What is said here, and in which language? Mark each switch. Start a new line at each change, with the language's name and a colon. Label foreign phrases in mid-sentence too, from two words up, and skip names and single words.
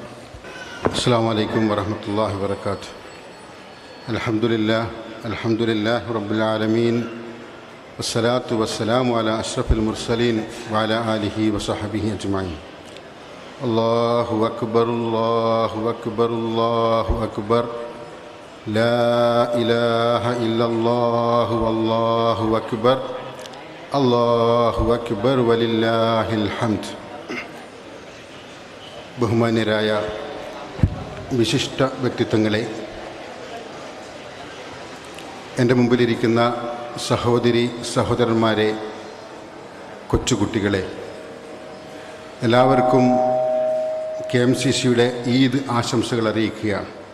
Arabic: السلام عليكم ورحمة الله وبركاته. الحمد لله رب العالمين والصلاة والسلام على أشرف المرسلين وعلى آله وصحبه أجمعين. الله أكبر الله أكبر الله أكبر لا إله إلا الله والله أكبر الله أكبر ولله الحمد.
Malayalam: ബഹുമാന്യരായ വിശിഷ്ട വ്യക്തിത്വങ്ങളെ, എൻ്റെ മുമ്പിലിരിക്കുന്ന സഹോദരി സഹോദരന്മാരെ, കൊച്ചുകുട്ടികളെ, എല്ലാവർക്കും KMCCയുടെ ഈദ് ആശംസകൾ അറിയിക്കുകയാണ്.